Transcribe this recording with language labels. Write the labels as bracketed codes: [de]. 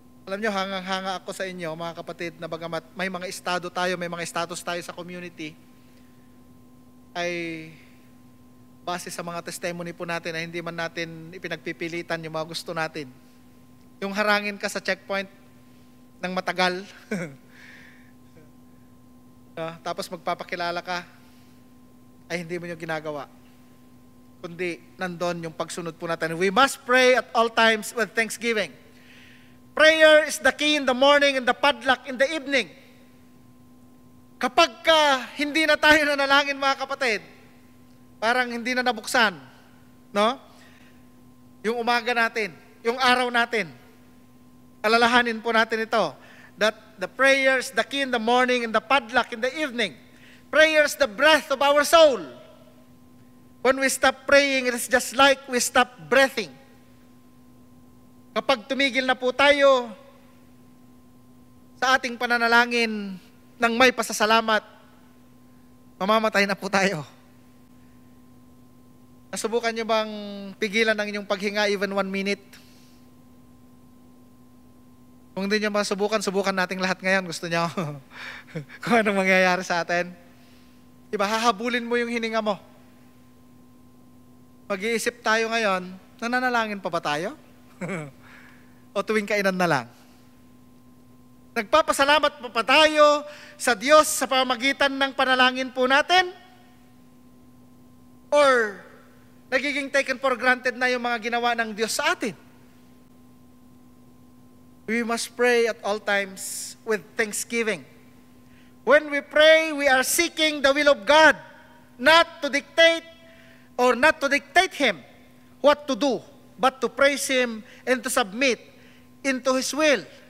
[tl] Alam nyo, hangang-hanga ako sa inyo, mga kapatid, na bagamat may mga estado tayo, may mga status tayo sa community, ay base sa mga testimony po natin na hindi man natin ipinagpipilitan yung mga gusto natin. Yung harangin ka sa checkpoint ng matagal, tapos magpapakilala ka, ay hindi mo yung ginagawa. Kundi nandun yung pagsunod po natin. [en] We must pray at all times with thanksgiving. Prayer is the key in the morning and the padlock in the evening. [tl] Kapag hindi na tayo nanalangin, mga kapatid, parang hindi na nabuksan, no? Yung umaga natin, yung araw natin. Alalahanin po natin ito, [en] that the prayer is the key in the morning and the padlock in the evening. Prayer is the breath of our soul. When we stop praying, it is just like we stop breathing. [tl] Kapag tumigil na po tayo sa ating pananalangin ng may pasasalamat, mamamatay na po tayo. Nasubukan niyo bang pigilan ang inyong paghinga [en] even 1 minute? [tl] Kung hindi niyo masubukan, subukan nating lahat ngayon. Gusto niyo kung anong mangyayari sa atin? Diba, hahabulin mo yung hininga mo. Mag-iisip tayo ngayon, nananalangin pa ba tayo? O tuwing kainan na lang? Nagpapasalamat pa ba tayo sa Diyos sa pamamagitan ng panalangin po natin? Or nagiging [en] taken for granted [tl] na yung mga ginawa ng Diyos sa atin? [en] We must pray at all times with thanksgiving. When we pray, we are seeking the will of God, not to dictate or not to dictate Him what to do, but to praise Him and to submit into His will.